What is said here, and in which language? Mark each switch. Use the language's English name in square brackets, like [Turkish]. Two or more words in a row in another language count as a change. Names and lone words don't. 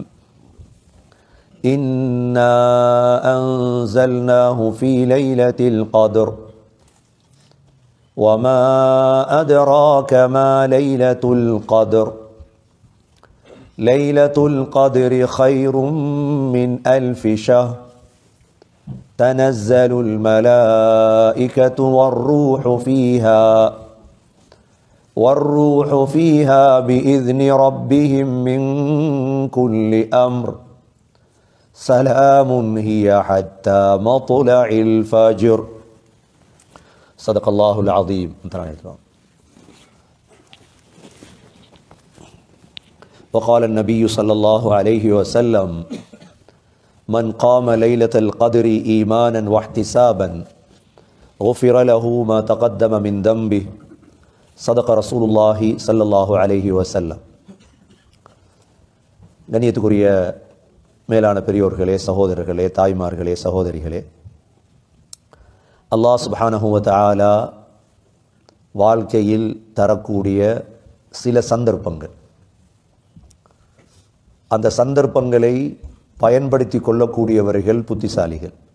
[Arabic] إنا أنزلناه في ليلة القدر وما أدراك ما ليلة القدر ليلة القدر خير من ألف شهر تنزل الملائكة والروح فيها بإذن ربهم من كل أمر سلام هي حتى مطلع الفجر. صدق الله العظيم. وقال النبي صلى الله عليه وسلم من قام ليلة القدر إيمانا واحتسابا غفر له ما تقدم من ذنبه. صدق رسول الله صلى الله عليه وسلم. [Tamil] கண்ணியத்துக்குரிய மேலான பெரியோர்களே, சகோதரர்களே, தாய்மார்களே, சகோதரிகளே, [Arabic] الله سبحانه وتعالى [Tamil] வாழ்க்கையில் தரக்கூடிய சில சந்தர்ப்பங்கள், அந்த சந்தர்ப்பங்களை பயன்படுத்தி கொள்ளக்கூடியவர்கள் புத்திசாலிகள்.